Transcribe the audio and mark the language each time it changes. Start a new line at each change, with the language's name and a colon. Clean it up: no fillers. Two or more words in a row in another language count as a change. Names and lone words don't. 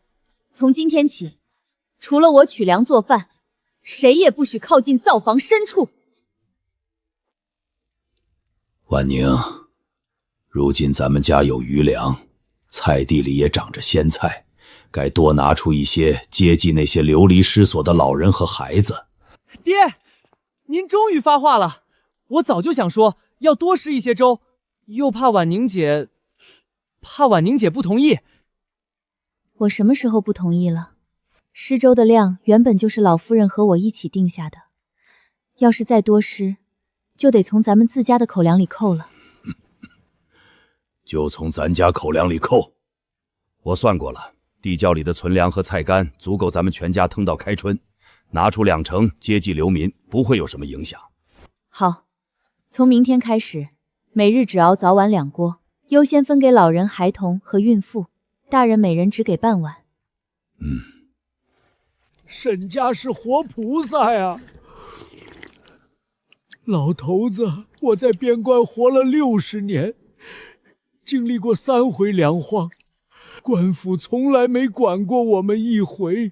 Chinese: 從今天起，除了我取糧做飯，誰也不許靠近灶房深處。婉寧，如今咱們家有餘糧，菜地裡也長着鮮菜，該多拿出一些接濟那些流離失所的老人和孩子。爹，您終於發話了，我早就想說要多施一些粥，又怕婉寧姐不同意。我什麼時候不同意了？施粥的量原本就是老夫人和我一起定下的，要是再多施，就得從咱們自家的口糧裡扣了。就從咱家口糧裡扣。我算過了，地窖裡的存糧和菜干足夠咱們全家腾到開春，拿出2成接濟流民，不會有什麼影響。好，從明天開始，每日只熬早晚2鍋，優先分給老人、孩童和孕婦，大人每人只給半碗。沈家是活菩薩呀！老頭子，我在邊關活了60年，經歷過3回糧荒，官府從來沒管過我們一回。